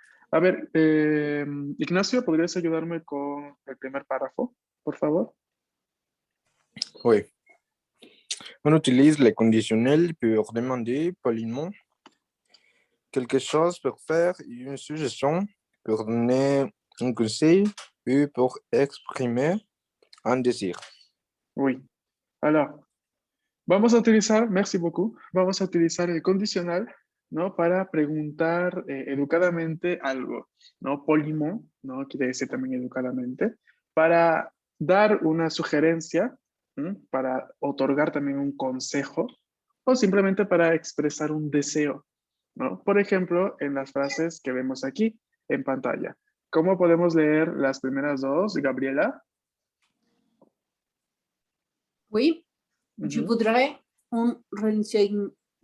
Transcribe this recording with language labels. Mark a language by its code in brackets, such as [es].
[es] A ver, Ignacio, ¿podrías ayudarme con el primer párrafo, por favor? [fr] Oui. On utilise les conditionnels pour demander poliment quelque chose, pour faire une suggestion, pour donner un conseil ou pour exprimer un désir. Oui. Alors, [es] vamos a utilizar, [fr] merci beaucoup, [es] vamos a utilizar el condicional, ¿no? Para preguntar educadamente algo, ¿no? Poliment, ¿no? Quiere decir también educadamente, para dar una sugerencia, ¿m? Para otorgar también un consejo o simplemente para expresar un deseo, ¿no? Por ejemplo, en las frases que vemos aquí en pantalla. ¿Cómo podemos leer las primeras dos, Gabriela? [fr] Oui, je Ujú, voudrais un renseignement.